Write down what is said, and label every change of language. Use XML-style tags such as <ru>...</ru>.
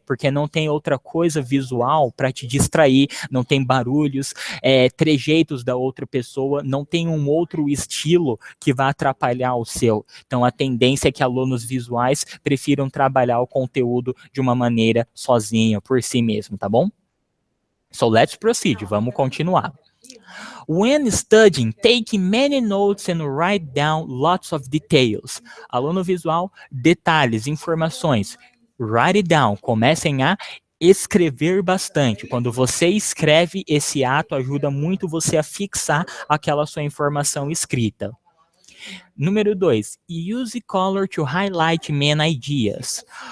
<pt>Porque não tem outra coisa visual para te distrair, não tem barulhos, trejeitos da outra pessoa, não tem um outro estilo que vai atrapalhar o seu. Então, a tendência é que alunos visuais prefiram trabalhar o conteúdo de uma maneira sozinho, por si mesmo, tá bom?</pt> <en>So, let's proceed.</en> <pt>Vamos continuar.</pt> <en>When studying, take many notes and write down lots of details.</en> <pt>Aluno visual, detalhes, informações.</pt> <en>Write it down.</en> <pt>Comecem a escrever bastante. Quando você escreve, esse ato ajuda muito você a fixar aquela sua informação escrita.</pt> <en>Número 2, use color to highlight main ideas.</en>